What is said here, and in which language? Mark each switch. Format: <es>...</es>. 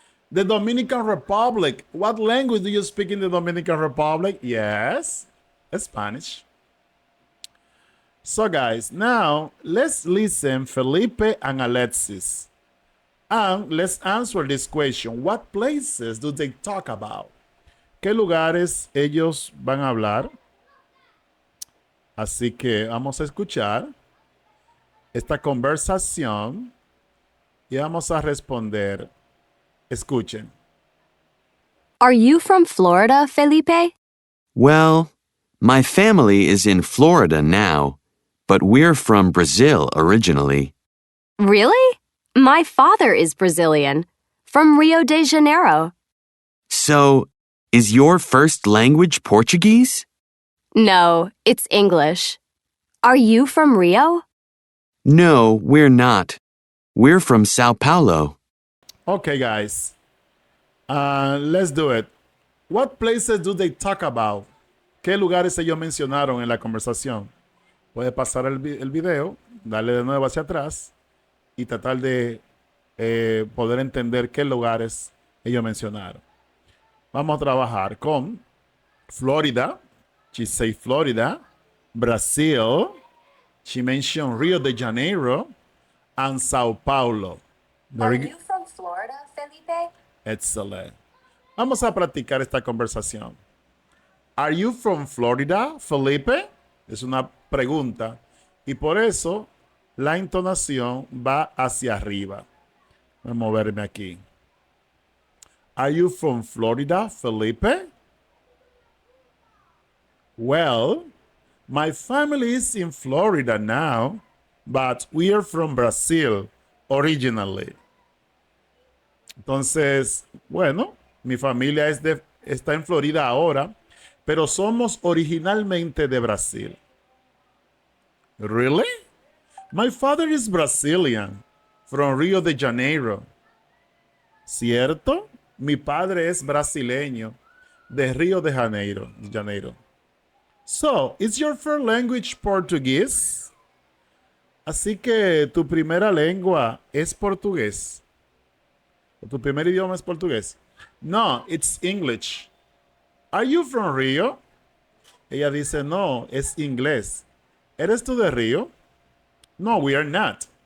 <en>The Dominican Republic. What language do you speak in the Dominican Republic? Yes, Spanish. So guys, now let's listen Felipe and Alexis. And let's answer this question. What places do they talk about?</en> <es>¿Qué lugares ellos van a hablar? Así que vamos a escuchar esta conversación y vamos a responder. Escuchen.</es> <en>Are you from Florida, Felipe? Well, my family is in Florida now, but we're from Brazil originally. Really? My father is Brazilian, from Rio de Janeiro. So, is your first language Portuguese? No, it's English. Are you from Rio? No, we're not. We're from Sao Paulo. Okay, guys. Let's do it. What places do they talk about?</en> <es>¿Qué lugares ellos mencionaron en la conversación? Puede pasar el video, darle de nuevo hacia atrás y tratar de poder entender qué lugares ellos mencionaron. Vamos a trabajar con Florida.</es> <en>She say Florida. Brazil. She mentioned Rio de Janeiro. And Sao Paulo. Are you from Florida, Felipe? Excellent.</en> <es>Vamos a practicar esta conversación.</es> <en>Are you from Florida, Felipe?</en> <es>Es una pregunta. Y por eso la entonación va hacia arriba. Voy a moverme aquí.</es> <en>Are you from Florida, Felipe? Well, my family is in Florida now, but we are from Brazil originally.</en> <es>Entonces, bueno, mi familia está en Florida ahora, pero somos originalmente de Brasil.</es> <en>Really? My father is Brazilian. From Rio de Janeiro.</en> <es>¿Cierto? Mi padre es brasileño, de Río de Janeiro.</es> <en>So, is your first language Portuguese?</en> <es>Así que tu primera lengua es portugués. ¿O tu primer idioma es portugués?</es> <en>No, it's English. Are you from Rio?</en> <es>Ella dice, no, es inglés. ¿Eres tú de Río?</es> <en>No, we are not.</en>